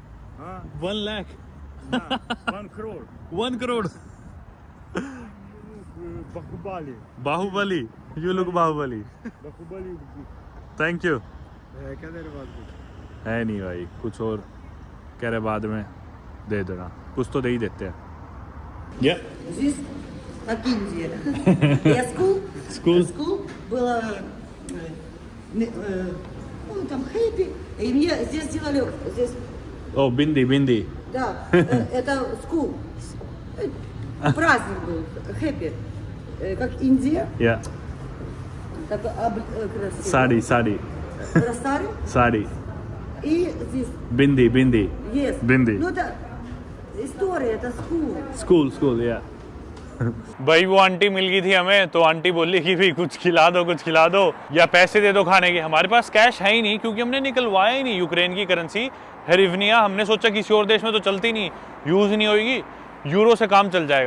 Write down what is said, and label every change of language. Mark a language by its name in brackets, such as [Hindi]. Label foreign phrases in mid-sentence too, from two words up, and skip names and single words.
[English] 1 lakh. 1 crore. 1 crore. Bahubali. Bahubali. You look Bahubali. Bahubali. Thank you. [Hindi] क्या तेरे पास कुछ? है नहीं भाई, कुछ और कह रहे बाद में दे देना, कुछ तो दे ही देते हैं। [English] Yeah. [Russian] Здесь как Индия. Я school было ну там хэппи, и мне здесь сделали здесь [Hindi] Oh, बिंदी। [Russian] да это school праздник был хэппи как Индия [English] Yeah. [Russian] так красиво. [Hindi] साड़ी [Russian] Старый и здесь [Hindi] बिंदी [Russian] есть [Hindi] बिंदी। [Russian] ну это история это school [Hindi] स्कूल या भाई वो आंटी मिल गई थी हमें, तो आंटी बोली कि भी कुछ खिला दो या पैसे दे दो खाने के। हमारे पास कैश है ही नहीं क्योंकि हमने निकलवाया ही नहीं यूक्रेन की करेंसी हेरिवनिया। हमने सोचा किसी और देश में तो चलती नहीं, यूज नहीं होगी, यूरो से काम चल जाएगा।